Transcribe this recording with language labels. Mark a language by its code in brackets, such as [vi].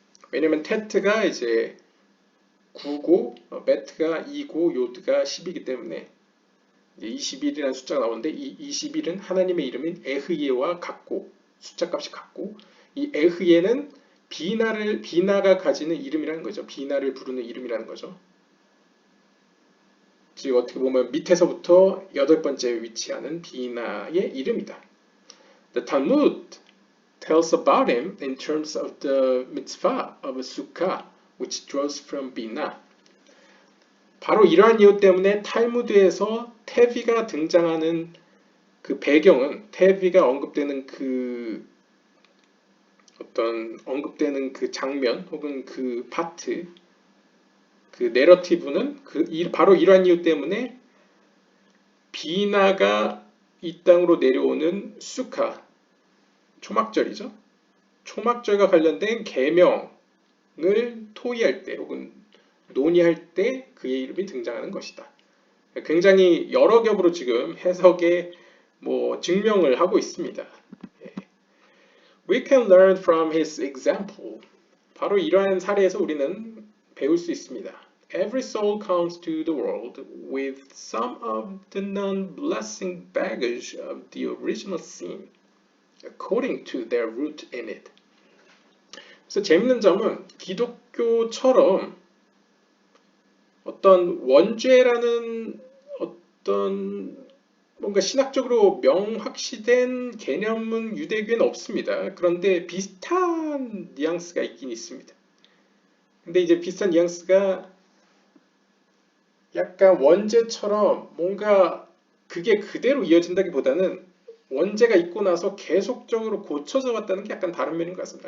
[ko] 왜냐면 테트가 이제 9고 메트가 2고 요드가 10이기 때문에 21이라는 숫자가 나오는데 이 21은 하나님의 이름인 에흐예와 같고 숫자값이 같고 이 에흐예는 비나가 가지는 이름이라는 거죠. 비나를 부르는 이름이라는 거죠. 즉 어떻게 보면 밑에서부터 8번째에 위치하는 비나의 이름이다. [en] The Talmud tells about him in terms of the mitzvah of sukkah, which draws from Bina. [ko] 바로 이러한 이유 때문에 탈무드에서 테비가 등장하는 그 배경은 테비가 언급되는 그 어떤 언급되는 그 장면 혹은 그 파트 그 내러티브는 바로 이러한 이유 때문에 비나가 이 땅으로 내려오는 수카 초막절이죠. 초막절과 관련된 계명을 토의할 때 혹은 논의할 때 그의 이름이 등장하는 것이다. 굉장히 여러 겹으로 지금 해석에 증명을 하고 있습니다. [en] We can learn from his example. [ko] 바로 이러한 사례에서 우리는 배울 수 있습니다. [en] Every soul comes to the world with some of the non-blessing baggage of the original sin, according to their root in it. [ko] 그래서 재밌는 점은 기독교처럼 어떤 원죄라는 어떤 뭔가 신학적으로 명확시된 개념은 유대교에는 없습니다. 그런데 비슷한 뉘앙스가 있긴 있습니다. 근데 이제 비슷한 뉘앙스가 약간 원죄처럼 뭔가 그게 그대로 이어진다기보다는 원죄가 있고 나서 계속적으로 고쳐져 왔다는 게 약간 다른 면인 것 같습니다.